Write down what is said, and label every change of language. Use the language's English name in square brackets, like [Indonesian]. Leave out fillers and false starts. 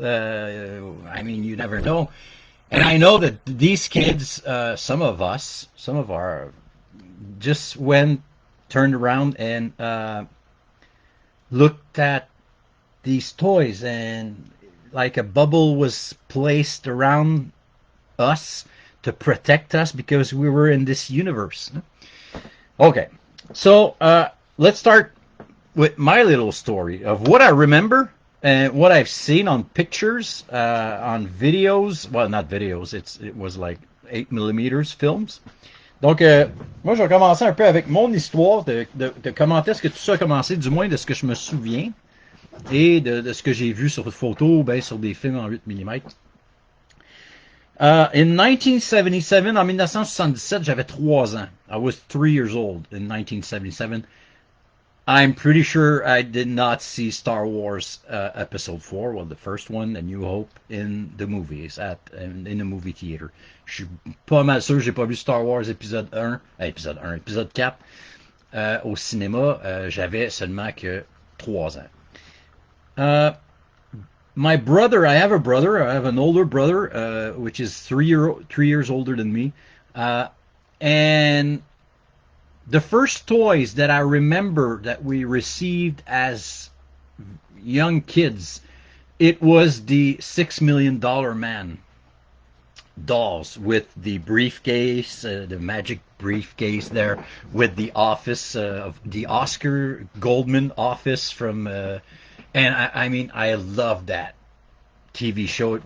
[English] I mean, you never know. And I know that these kids, some of our, just turned around and looked at these toys, and like a bubble was placed around us to protect us because we were in this universe. Okay, so let's start with my little story of what I remember and what I've seen on pictures, on videos. Well, not videos, it was like 8 mm films. [French] Donc, moi, je vais commencer un peu avec mon histoire de comment est-ce que tout ça a commencé, du moins de ce que je me souviens, et de ce que j'ai vu sur photo, ben, sur des films en 8 mm. [English] In 1977, [French] en 1977, j'avais 3 ans. [English] I was 3 years old in 1977. I'm pretty sure I did not see Star Wars Episode 4, well, the first one, A New Hope, in the movies, in the movie theater. [French] Je suis pas mal sûr que j'ai pas vu Star Wars épisode 4 au cinéma. J'avais seulement que 3 ans. [English] My brother, I have an older brother, which is 3 years older than me. And the first toys that I remember that we received as young kids, it was the $6 Million Man dolls with the briefcase, the magic briefcase there, with the office of the Oscar Goldman office from, and I mean, I loved that TV show.